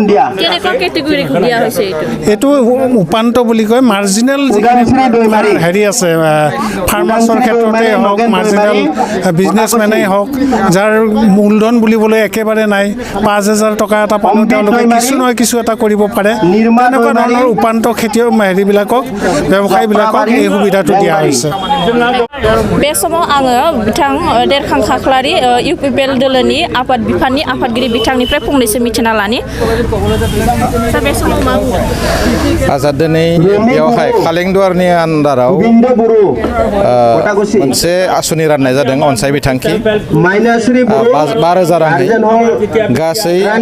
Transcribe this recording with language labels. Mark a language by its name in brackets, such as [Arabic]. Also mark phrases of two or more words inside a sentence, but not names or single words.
[Assamese] এইটো উপান্ত বুলি কয় মাৰ্জিনেল যিখিনি হেৰি আছে ফাৰ্মাৰ্চৰ ক্ষেত্ৰতে হওক [English] marginal businessmen [Assamese] হওক যাৰ মূলধন বুলিবলৈ একেবাৰে নাই 5,000 টকা এটা পালেও তেওঁলোকে কিছু নহয় কিছু এটা কৰিব পাৰে তেনেকুৱা ধৰণৰ উপান্ত খেতিয়ক হেৰিবিলাকক ব্যৱসায়ীবিলাকক এই সুবিধাটো দিয়া হৈছে [Bodo] बे समाव आङो बिथां देरखां खाख्लारि इउपिपिएल दोलोनि आफाद बिफाननि आफादगिरि बिथांनिफ्राय फंनैसो मिथिना लानि बे समाव मा आजाद दिनै बेयावहाय कालेंदुवारनि आन्दाराव मोनसे आसनि राननाय जादों अनसाय बिथांखि 5,000 रांनि गासै